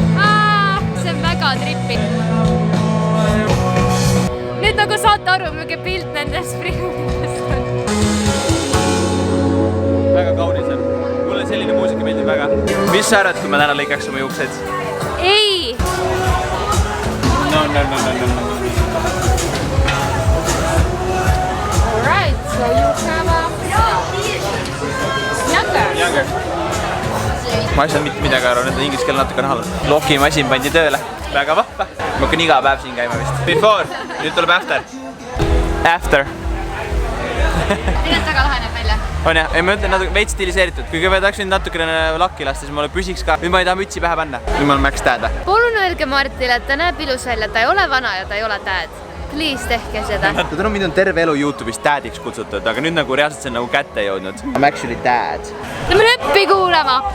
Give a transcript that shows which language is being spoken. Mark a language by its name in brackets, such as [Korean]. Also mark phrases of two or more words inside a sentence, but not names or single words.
[Estonian] See on väga trippi. Nüüd nagu saate aru, milline pilt nendest springidest on. Väga kaunis on. Mulle selline muusika meeldib väga. Mis sa arvad, kui ma täna lõikaks oma juuksed? Ei! No. [English] Alright, so you have a... [Estonian] ma ei saa mitte midagi aru, need on inglise keel natuke halb. Lokimasin pandi tööle. Väga vahva. Ma hakkan iga päev siin käima vist. Before, nüüd tuleb after. After. Tegelikult väga lahe näeb välja. On jah, ei ma ütlen natuke veits stiliseeritud. Kui kõigepealt tahaks nüüd natukene lakki lasta, siis mulle püsiks ka. Nüüd ma ei taha mütsi pähe panna. Nüüd ma olen Max Dad. Palun öelge Martile, et ta näeb ilus välja, ta ei ole vana ja ta ei ole dad. Please tehke seda. Tänu mind on terve elu YouTube'is Dadiks kutsutud, aga nüüd nagu reaalselt see on nagu kätte jõudnud. [English] I'm actually dad. [Estonian] Lähme röppi kuulama.